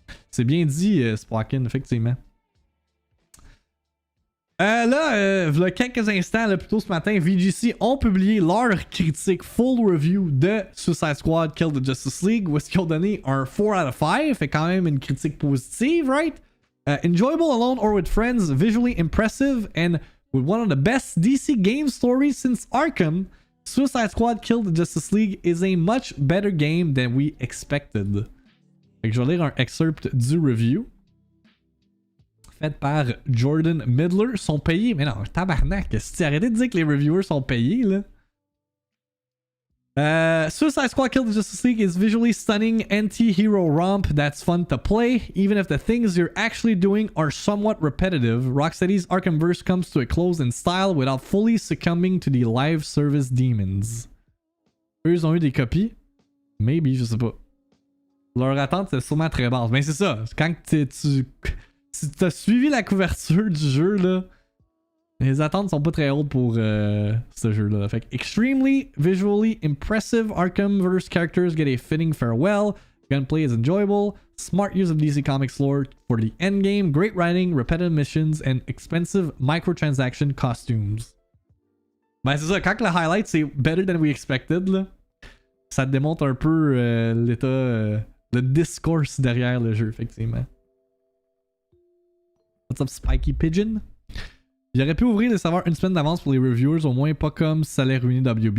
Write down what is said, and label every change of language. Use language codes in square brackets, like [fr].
[fr] C'est bien dit, Spocken, effectivement. Là, il y a quelques instants, là, plus tôt ce matin, VGC ont publié leur critique full review de Suicide Squad Kill the Justice League, où est-ce qu'ils ont donné un [en] 4 out of 5, [fr] fait quand même une critique positive, right? [en] Enjoyable alone or with friends, visually impressive, and with one of the best DC game stories since Arkham, Suicide Squad Kill the Justice League is a much better game than we expected. [fr] Fait que je vais lire un excerpt du review. Fait par Jordan Midler. Sont payés. Mais non, tabarnak. Si tu arrêtais de dire que les reviewers sont payés, là. [en] Suicide Squad Kill the Justice League is visually stunning anti-hero romp that's fun to play, even if the things you're actually doing are somewhat repetitive. Rocksteady's Arkhamverse comes to a close in style without fully succumbing to the live service demons. [fr] Eux, ils ont eu des copies. Maybe, je sais pas. Leur attente, c'est sûrement très basse. Mais c'est ça. Quand si t'as suivi la couverture du jeu, là, les attentes sont pas très hautes pour ce jeu-là. [en] Fait que extremely visually impressive Arkhamverse characters get a fitting farewell. Gunplay is enjoyable. Smart use of DC Comics lore for the endgame. Great writing, repetitive missions, and expensive microtransaction costumes. [fr] Ben c'est ça, quand le highlight c'est [en] better than we expected, [fr] là, ça démontre un peu l'état, le discourse derrière le jeu, effectivement. What's up, Spiky Pigeon? Il aurait pu ouvrir les serveurs une semaine d'avance pour les reviewers, au moins pas comme si ça allait ruiner WB.